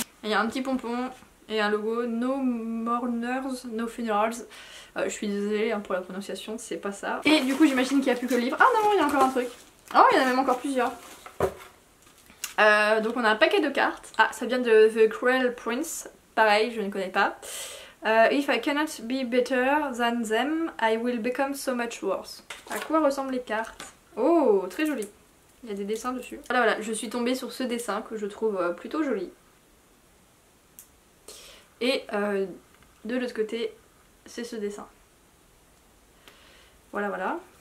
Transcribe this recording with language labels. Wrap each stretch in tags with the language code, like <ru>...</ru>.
<fr>Il y a un petit pompon et un logo No Mourners, No Funerals. Je suis désolée hein, pour la prononciation, c'est pas ça. Et du coup j'imagine qu'il n'y a plus que le livre. Ah non, il y a encore un truc. Oh, il y en a même encore plusieurs. Donc on a un paquet de cartes. Ah, ça vient de The Cruel Prince. Pareil, je ne connais pas.</fr> <en>If I cannot be better than them, I will become so much worse.</en> <fr>À quoi ressemblent les cartes? Oh, très joli. Il y a des dessins dessus. Voilà, je suis tombée sur ce dessin que je trouve plutôt joli. Et de l'autre côté, c'est ce dessin. Voilà.</fr>